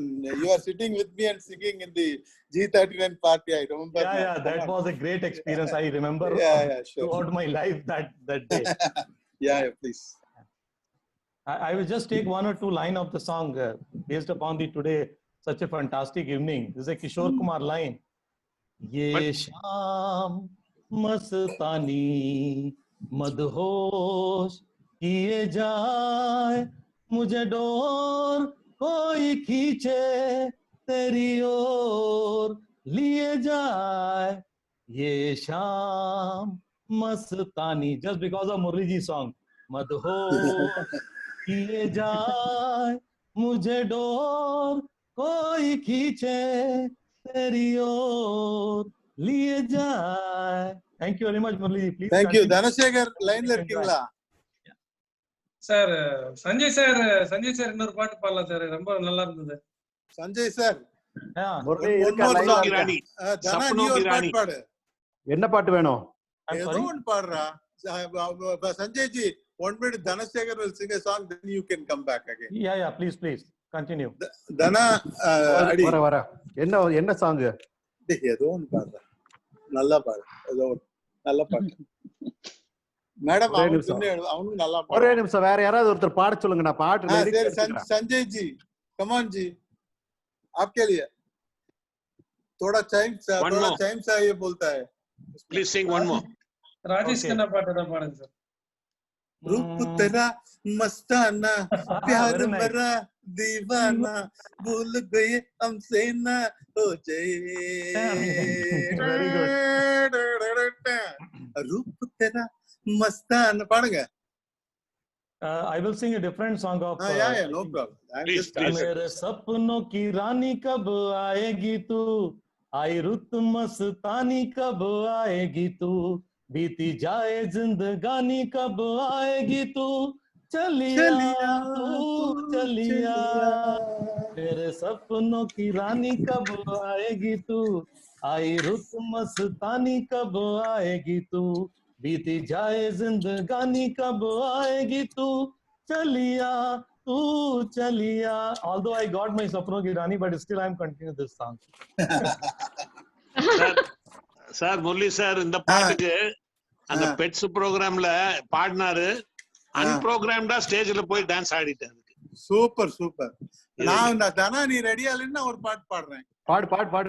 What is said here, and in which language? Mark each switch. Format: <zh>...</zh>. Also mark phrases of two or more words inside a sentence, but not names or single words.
<en>You are sitting with me and singing in the G39 party. I remember. Yeah, that was a great experience. I remember sure. Throughout my life that day. Yeah, please. I will just take 1 or 2 lines of the song based upon the today such a fantastic evening. This is a Kishore Kumar line.</en> <hi>ये शाम मस्तानी मदहोश किए जाए, मुझे डोर कोई खींचे तेरी ओर लिए जाए. ये शाम मस्तानी,</hi> <en>just because of Murli ji song.</en> <hi>Madhosh किए जाए मुझे डोर कोई खींचे तेरी ओर लिए जाए.</hi> <en>Thank you very much, Murli ji. Please. Thank you.</en> <ta>தனசேகர் லைன்ல இருக்கீங்களா? சார் சஞ்சய் சார் இன்னொரு பாட்டு பாடலாம் சார், ரொம்ப நல்லா இருந்தது. சஞ்சய் சார், என்ன பாட்டு வேணும்? ஏதோ ஒன்று பாடுறா சஞ்சய் ஜி.</ta> <en>1 minute, Dhanashekhar will sing a song, then you can come back again. Yeah, please continue. Dana,</en> <ta>வர என்ன சாங்? ஏதோ ஒன்று பாடுறா, நல்லா பாடு, ஏதோ நல்ல பாட்டு. மேடம் அவனும் நல்லா பாடு. ஒரே நிமிஷம், வேற யாராவது ஒருத்தர் பாட சொல்லுங்க, நான் பாட்டு.</ta> <hi>संजय जी,</hi> <en>come on</en> <hi>जी, आपके लिए थोड़ा टाइम चाहिए बोलता है.</hi> <en>Please sing one more.</en> <hi>राजेश खन्ना पाटा था पाड़न सर. रूप तेरा मस्ताना, प्यार मेरा दीवाना, भूल गए हमसे ना हो जाए. रूप तेरा मस्ताना पाड़ेंगे.</hi> <en>I will sing a different song of. Yeah, no problem. Please.</en> <hi>मेरे सपनों की रानी कब आएगी तू, आई रुत मस्तानी कब आएगी तू, बीती जाए जिंदगानी कब आएगी तू, चलिया तू चलिया. मेरे सपनों की रानी कब आएगी तू, आई रुत मस्तानी कब आएगी तू, बीती जाए जिंदगानी कब आएगी तू, चलिया तू चलिया.</hi> <en>Although I got my</en> <hi>सपनों की रानी,</hi> <en>but still I am continuing this song.</en> <ta>சார் முரளி சார் இந்த பாட்டுக்கு அந்த பெட்ஸ் ப்ரோக்ராம்ல பாடினாரு, அன்ப்ரோகிராம்டா ஸ்டேஜ்ல போய் டான்ஸ் ஆடிட்டாரு. சூப்பர். நான் தானா, நீ ரெடியா இல்லைன்னா ஒரு பாட்டு பாடுறேன். பாடு.</ta>